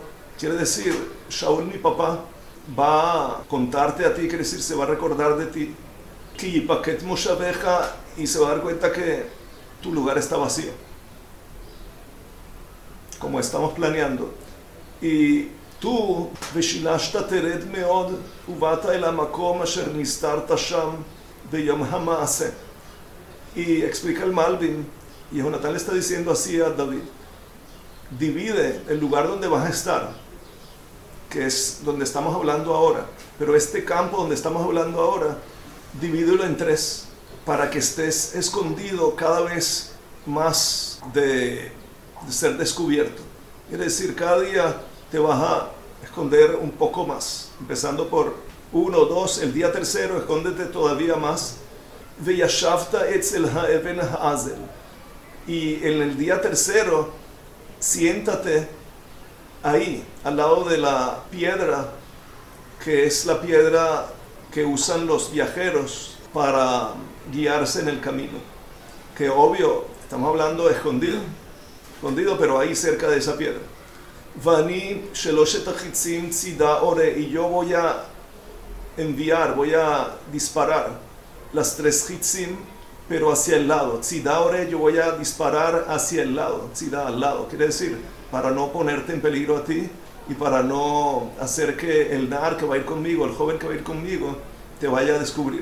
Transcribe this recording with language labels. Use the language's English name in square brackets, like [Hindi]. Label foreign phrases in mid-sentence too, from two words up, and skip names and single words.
[Spanish] Quiere decir, Shaul, mi papá, va a contarte a ti, quiere decir, se va a recordar de ti. [Hebrew] כי יפקד מושבך, [Spanish] y se va a dar cuenta que tu lugar está vacío, como estamos planeando. Y tú, [Hebrew] ושלשת תרד מאד ובאת אל המקום אשר נסתרת שם ביום המעשה. [Spanish] Y explica el Malbim, y Jonatán le está diciendo así a David, divide el lugar donde vas a estar, que es donde estamos hablando ahora, pero este campo donde estamos hablando ahora, divídelo en 3, para que estés escondido cada vez más de ser descubierto. Quiere decir, cada día te vas a esconder un poco más, empezando por 1, 2, el día tercero, escóndete todavía más. [Hebrew] וישבת אצל האבן האזל. [Spanish] Y en el día tercero, siéntate ahí, al lado de la piedra, que es la piedra que usan los viajeros para guiarse en el camino. Que obvio, estamos hablando de escondido, pero ahí cerca de esa piedra. [Hebrew] ואני שלשת החצים צדה אורה, [Spanish] y yo voy a enviar, voy a disparar las 3 chitzim, pero hacia el lado. [Hebrew] צדה אורה, [Spanish] yo voy a disparar hacia el lado, tzida al lado, quiere decir, para no ponerte en peligro a ti y para no hacer que el nar que va a ir conmigo, el joven que va a ir conmigo, te vaya a descubrir.